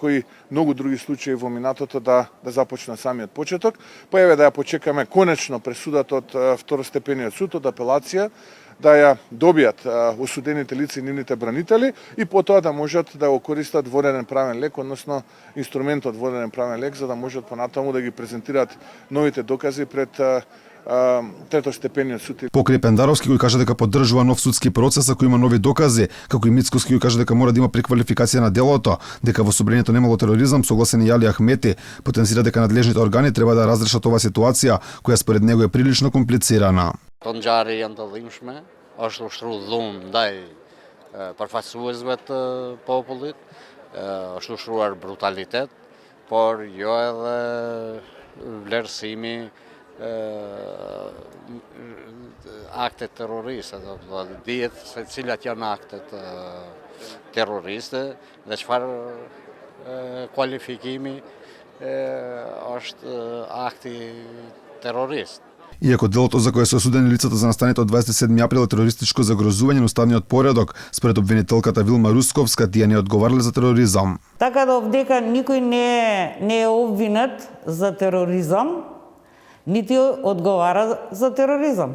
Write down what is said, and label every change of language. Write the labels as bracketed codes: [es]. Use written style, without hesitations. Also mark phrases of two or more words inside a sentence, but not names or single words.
[mk] и многу други случаи во минатото да започне самиот почеток, па еве да ја почекаме конечно пресудата од второстепениот суд од апелација, да ја добијат осудените лица и нивните бранители и потоа да можат да го користат воденен правен лек, односно инструментот воденен правен лек, за да можат понатаму да ги презентираат новите докази пред третостепениот суд. Покрај Пендаровски кој кажа дека поддржува нов судски процес ако има нови докази, како и Мицкоски кој кажа дека мора да има преквалификација на делото, дека во собранието немало тероризам, согласен и Јали Ахмети, потенцира дека надлежните органи треба да разрешат оваа ситуација која според него е прилично комплицирана. [sq] Ngjarje janë të dhimbshme, është ushtruar dhunë ndaj përfaqësuesve të popullit, është ushtruar brutalitet, por jo edhe vlerësimi akte terroriste, do të thotë dihet se cilat janë aktet terroriste dhe çfarë kualifikimi është akti terrorist. [mk] Иако делото за кое се осудени лицата за настаните од 27 април е терористичко загрозување на уставниот поредок, според обвинителката Вилма Русковска, тие не одговарале за тероризам. Така да овдека никој не е обвинет за тероризам, нити одговара за тероризам.